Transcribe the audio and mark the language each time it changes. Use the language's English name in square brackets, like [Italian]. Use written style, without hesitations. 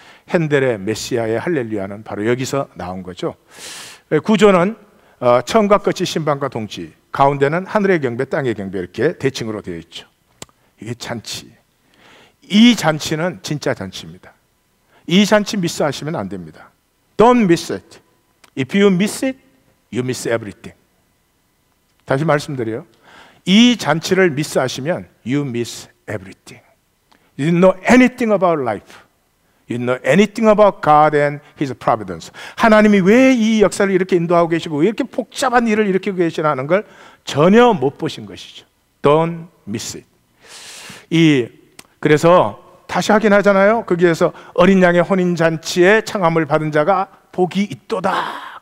[Korean] 핸델의 메시아의 할렐루야는 바로 여기서 나온 거죠. 구조는 처음과 끝이 신방과 동지, 가운데는 하늘의 경배, 땅의 경배, 이렇게 대칭으로 되어 있죠. 이게 잔치. 이 잔치는 진짜 잔치입니다. 이 잔치 미스하시면 안 됩니다. [English] Don't miss it. If you miss it, you miss everything. [Korean] 다시 말씀드려요. 이 잔치를 미스하시면 [English] you miss everything. You know anything about life. You know anything about God and His providence. [Korean] 하나님이 왜 이 역사를 이렇게 인도하고 계시고 왜 이렇게 복잡한 일을 일으키고 계시나는 걸 전혀 못 보신 것이죠. [English] Don't miss it. [Korean] 그래서 다시 확인하잖아요. 거기에서 어린 양의 혼인잔치에 청함을 받은 자가 복이 있도다.